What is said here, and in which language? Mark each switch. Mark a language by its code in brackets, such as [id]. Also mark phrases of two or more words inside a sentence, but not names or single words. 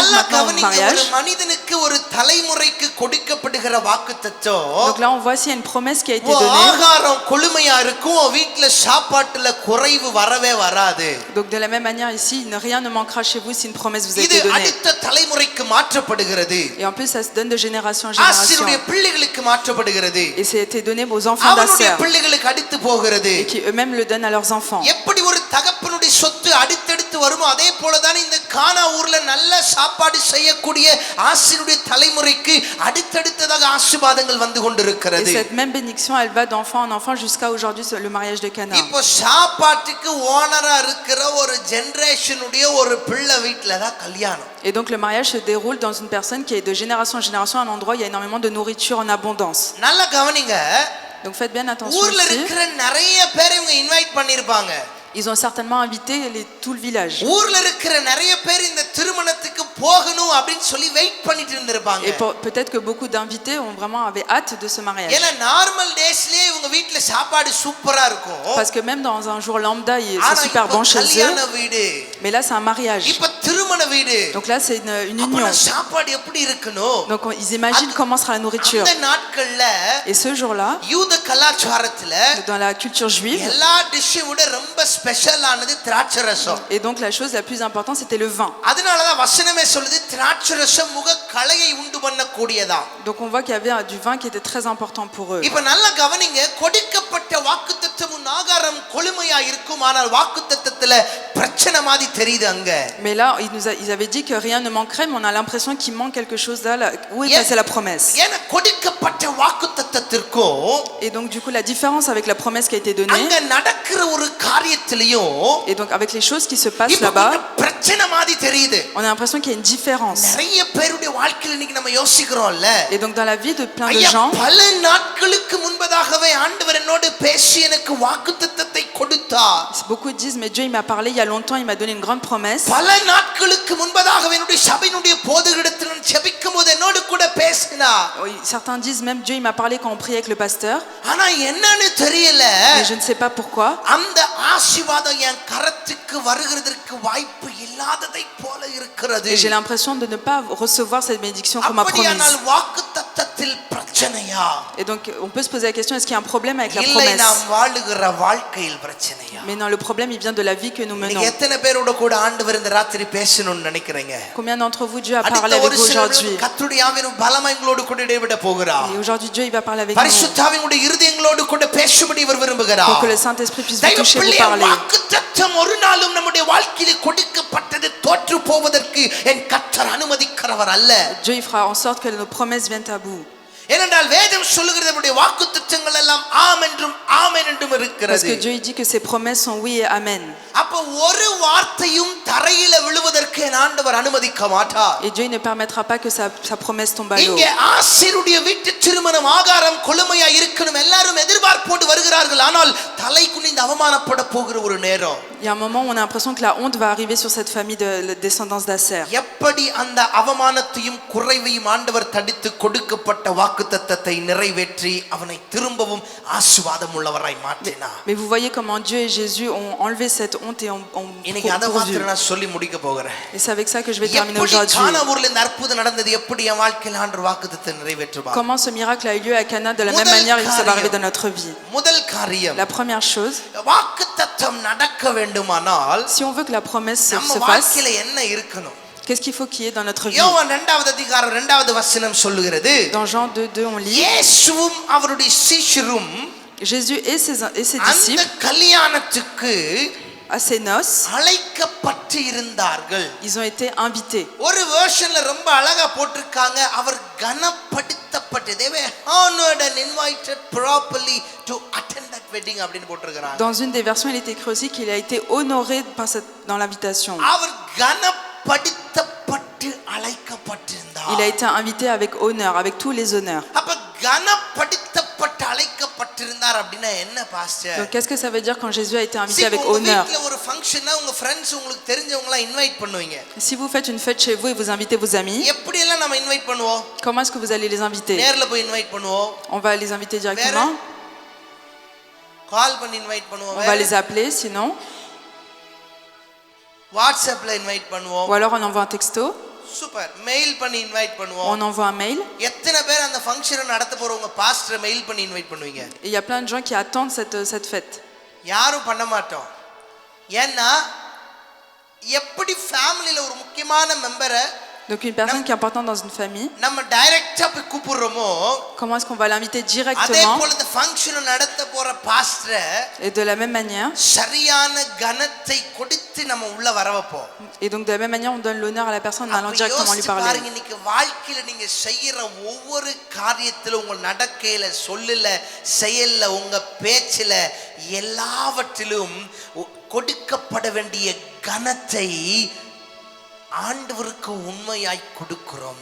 [ta] நல்லா [fr] maintenant au [ta] கவனிங்க, ஒரு [fr] mariage. [ta] மனிதனுக்கு ஒரு தலைமுறைக்கு கொடுக்கப்படுகிற வாக்குத்தத்தம், [fr] Donc là, on voit s'il y a une promesse qui a été [ta] உன் [fr] donnée. [ta] ஆகாரம் கொழுமையா இருக்கும், உன் வீட்ல சாப்பாட்டுல குறைவு வரவே வராது. [fr] Donc de la même manière ici, rien ne manquera chez vous si une promesse vous a [ta] இது [fr] été donnée. [ta] அடுத்த தலைமுறைக்கு மாற்றப்படுகிறது, [fr] Et en plus, ça se donne de génération en génération. [ta] ஆசீருடைய பிள்ளைகளுக்கு மாற்றப்படுகிறது, [fr] Et c'est été donné aux enfants [ta] அவனுடைய [fr] d'Acer, [ta] பிள்ளைகளுக்கு அடுத்து போகிறது. [fr] et qui eux-mêmes le donnent à leurs enfants. [ta] எப்படி ஒரு தகப்பனுடைய சொத்து அடுத்தடுத்து வருமோ அதே போலதான் இந்த கானா ஊர்ல நல்ல சாப்பாடு செய்யக்கூடிய ஆசீருடைய தலைமுறைக்கு அடுத்தடுத்ததாக ஆசீர்வாதங்கள் வந்து [fr] Et [ta] கொண்டிருக்கிறது. [fr] cette même bénédiction, elle va d'enfant en enfant jusqu'à aujourd'hui, le mariage de Cana. [ta] இப்போ சாப்பாட்டுக்கு ஓனரா இருக்கிற ஒரு ஜெனரேஷனுடைய ஒரு பிள்ளை வீட்ல தான் கல்யாணம். [fr] Et donc le mariage se déroule dans une personne qui est de génération en génération, à un endroit où il y a énormément de nourriture en abondance. [ta] நல்லா கவனிங்க, [fr] Donc faites bien attention [ta] ஊர்ல [fr] ici. [ta] இருக்கிற நிறைய பேரை இவங்க இன்வைட் பண்ணிருப்பாங்க. [fr] Ils ont certainement invité tout le village. [ta] ஊர்ல இருக்கிற நிறைய பேர் இந்த திருமணத்துக்கு போகணும் அப்படினு சொல்லி வெயிட் பண்ணிட்டு இருந்திருப்பாங்க. [fr] Et peut-être que beaucoup d'invités ont vraiment avaient hâte de ce mariage. [ta] ஏன்னா [en] normal daysலயே [ta] இவங்க வீட்ல சாப்பாடு சூப்பரா இருக்கும். [fr] Parce que même dans un jour lambda, c'est super bon chez eux. [ta] கல்யாண வீடு, [fr] Mais là, c'est un mariage. [ta] இப்ப திருமண வீடு. [fr] Donc là, c'est une union. [ta] சாப்பாடு எப்படி இருக்கணும்? [fr] Donc ils imaginent comment sera la nourriture. [ta] அந்த நாட்கள்ல [fr] Et ce jour-là, [ta] யூத கலாச்சாரத்துல [fr] dans la culture juive, [ta] எல்லா டிஷ்ஷை விட ரொம்ப ஸ்பெஷலானது திராட்சை ரசம். [fr] et donc la chose la plus importante, c'était le vin. [ta] அதனால தான் வசனமே சொல்லுது திராட்சை ரசம் முக களையை உண்டு பண்ணக்கூடியதா. [fr] Donc on voit qu'il y avait du vin qui était très important pour eux. [ta] இப்ப நல்லா கவனிங்க, கொடுக்கப்பட்ட வாக்குத்தத்தமும் ஆகாரம் கொழுமையா இருக்கும், ஆனால் வாக்குத்தத்தத்துல பிரச்சனை மாதிரி தெரியுது அங்க. [fr] Mais là, ils avaient dit que rien ne manquerait, mais on a l'impression qu'il manque quelque chose là. Où est passée la promesse? [ta] ஏன்னா கொடுக்கப்பட்ட வாக்குத்தத்தத்திற்கும் [fr] Et donc du coup, la différence avec la promesse qui a été donnée, [ta] அங்க நடக்கிற ஒரு காரியத்திலயும் [fr] et donc avec les choses qui se passent là-bas, [ta] பிரச்சனை மாதிரி தெரியுது. [fr] on a l'impression qu'il y a une différence. [ta] நிறைய பேருடைய வாழ்க்கையில இன்னைக்கு நம்ம யோசிக்கிறோம்ல, [fr] Et donc dans la vie de plein de gens, [ta] பல நாட்களுக்கு முன்பதாகவே ஆண்டவர் என்னோடு பேசி எனக்கு வாக்குத்தத்தத்தை கொடுத்தார். [fr] beaucoup disent mais Dieu il m'a parlé il y a longtemps, il m'a donné une grande promesse. [ta] பல நாட்களுக்கு முன்பதாகவே என்னுடைய சபையினுடைய போதகரிடத்தில் நான் ஜெபிக்கும்போது என்னோடு கூட பேசினார். [fr] Certains disent même Dieu il m'a parlé quand on priait avec le pasteur. [ta] ஆனா என்னன்னு தெரியல, [fr] Mais je ne sais pas pourquoi. [ta] அந்த ஆசீர்வாதம் என் கரத்துக்கு வருகிறதற்கு வாய்ப்பு இல்லாததை போல இருக்கிறது. [fr] Et j'ai l'impression de ne pas recevoir cette bénédiction qu'on m'a promise. [ta] அப்படியானால் வாக்குத்தத்தத்தில் பிரச்சனை பிரச்சனையா? [fr] Et donc on peut se poser la question, est-ce qu'il y a un problème avec la [ta] இல்லை [fr] promesse? [ta] நாம் வாழுகிற வாழ்க்கையில் பிரச்சனையா? [fr] Mais non, le problème il vient de la vie que nous menons. [ta] நீங்க எத்தனை பேரோட கூட ஆண்டவர் இந்த ராத்திரி பேசணும்னு நினைக்கிறீங்க? [fr] Combien d'entre vous Dieu a parlé [ta] அடுத்த [fr] avec [ta] ஒரு [fr] vous [ta] சில [fr] aujourd'hui? [ta] கர்த்தருடைய ஆவியின் பலமா எங்களோடு கூட இடைவிட போகிறார். [fr] Et aujourd'hui Dieu il va parler avec nous [ta] பரிசுத்த ஆவியினுடைய இருதயங்களோடு கூட பேசும்படி இவர் விரும்புகிறார். [fr] pour que le Saint-Esprit puisse vous toucher, vous parler. [ta] வாக்குத்தத்தம் ஒரு நாளும் நம்முடைய வாழ்க்கையிலே கொடுக்கப்பட்டது தோற்று போவதற்கு என் கர்த்தர் அனுமதிக்கிறவர் அல்ல. [fr] Dieu il fera en sorte que nos promesses viennent à bout. [ta] ஏனென்றால் வேதம் சொல்லுகிறது நம்முடைய வாக்குத்தத்தங்கள் எல்லாம் ஆம் என்றும் ஆமென் என்றும் [fr] Parce [ta] இருக்கிறது. [fr] que Dieu il dit que ses promesses sont oui et amen. [ta] அப்ப ஒரு வார்த்தையும் தரையில விழுவதற்கு என் ஆண்டவர் அனுமதிக்க மாட்டார். [fr] Et Dieu il ne permettra pas que sa promesse tombe à l'eau. [ta] இங்கே ஆசீருடைய வீட்டு திருமணம் ஆகாரம் கொழுமையா இருக்கணும் எல்லாரும் எதிர்பார்ப்போடு வருகிறார்கள். ஆனால் தலை குனிந்து அவமானப்பட போகிற ஒரு நேரம். [fr] Il y a un moment où on a l'impression que la honte va arriver sur cette famille de la descendance d'Asser. [ta] எப்படி அந்த அவமானத்தையும் குறைவையும் ஆண்டவர் தடுத்து கொடுக்கப்பட்ட வாக்குத்தத்தத்தை நிறைவேற்றி அவனை திரும்பவும் ஆசீர்வாதம் உள்ளவராய் மாற்றினார். [fr] Mais vous voyez comment Dieu et Jésus ont enlevé cette honte et ont [ta] இன்னைக்கு அத மாத்திரம் நான் சொல்லி முடிக்க போகிறேன். [fr] Et c'est avec ça que je vais terminer aujourd'hui. [ta] கானாவூர்ல இந்த அற்புதம் நடந்தது எப்படி என் வாழ்க்கையில் ஆண்டவர் வாக்குத்தத்தத்தை நிறைவேற்றுவார்? [fr] Comment ce miracle a eu lieu à Cana de la même manière que ça va arriver dans notre vie. [ta] முதல் காரியம் [fr] La première chose, [ta] வாக்குத்தத்தம் நடக்க வேண்டுமானால் [fr] si on veut que la promesse se [ta] நம்ம [fr] fasse, [ta] வாழ்க்கையில என்ன இருக்கணும்? [fr] qu'est-ce qu'il faut qu'il y ait dans notre vie? [ta] யோவான் 2வது அதிகாரம் 2வது வசனம் சொல்லுகிறது. [fr] Dans Jean 2:2 on lit, [ta] இயேசுவும் அவருடைய சீஷரும் [fr] Jésus et ses [ta] அந்த [fr] disciples [ta] கல்யாணத்துக்கு [fr] à ses noces, [ta] அழைக்கப்பட்டு இருந்தார்கள். [fr] ils ont été invités. [ta] ஒரு வெர்ஷன்ல ரொம்ப அழகா போட்டிருக்காங்க, அவர் கனப்படுத்தப்பட்டு [en] they were honored and invited properly to attend that wedding [ta] அப்படினு போட்டிருக்காங்க. [fr] Dans une des versions il est écrit aussi qu'il a été honoré dans l'invitation. [ta] அவர் கனப்படுத்தப்பட்டு அழைக்கப்பட்டிருந்தார். [fr] Il a été invité avec honneur, avec tous les honneurs. [ta] அப்ப கனப்படுத்தப்பட்டு அழைக்கப்பட்டிருந்தார் அப்படினா என்ன பாஸ்டர்? [fr] Donc qu'est-ce que ça veut dire quand Jésus a été invité avec honneur? [ta] வீட்ல ஒரு ஃபங்க்ஷன்னா உங்க फ्रेंड्स உங்களுக்கு தெரிஞ்சவங்க எல்லாம் இன்வைட் பண்ணுவீங்க. [fr] Si vous faites une fête chez vous et vous invitez vos amis, [ta] எப்படி எல்லாம் நாம இன்வைட் பண்ணுவோம்? [fr] comment est-ce que vous allez les inviter? [ta] நேர்ல போய் இன்வைட் பண்ணுவோம். [fr] On va les inviter directement. [ta] கால் பண்ணி இன்வைட் பண்ணுவோம். [fr] On va les appeler sinon. [ta] வாட்ஸ்அப்ல இன்வைட் பண்ணுவோம். [fr] Ou alors on envoie un texto. [ta] சூப்பர். மெயில் பண்ணி இன்வைட் பண்ணுவோம். [fr] On envoie un mail. [ta] எத்தனை பேர் அந்த ஃபங்க்ஷனை நடத்த போறவங்க பாஸ்டர் மெயில் பண்ணி இன்வைட் பண்ணுவீங்க? [fr] Et il y a plein de gens qui attendent cette fête. [ta] யாரும் பண்ண மாட்டோம். ஏன்னா எப்படி ஃபேமிலில ஒரு முக்கியமான மெம்பரை [fr] Donc une personne qui est importante dans une famille, [ta] நம்ம டைரக்ட்டா போய் கூப்பிடுறோமோ, [fr] comment est-ce qu'on va l'inviter [ta] அதே [fr] directement? [ta] போல இந்த ஃபங்க்ஷனை நடத்த போற பாஸ்டர் [fr] Et de la même manière, [ta] சரியான கனத்தை கொடுத்து நம்ம உள்ள வர வைப்போம். [fr] et donc de la même manière on donne l'honneur à la personne en allant directement lui parler. [ta] பாருங்க, இன்னைக்கு வாழ்க்கையில நீங்க செய்யற ஒவ்வொரு காரியத்திலும் உங்க நடக்கையில சொல்லல செயல்ல உங்க பேச்சில எல்லாவற்றிலும் கொடுக்கப்பட வேண்டிய கனத்தை ஆண்டவருக்கு உண்மையாய் கொடுக்கிறோமா?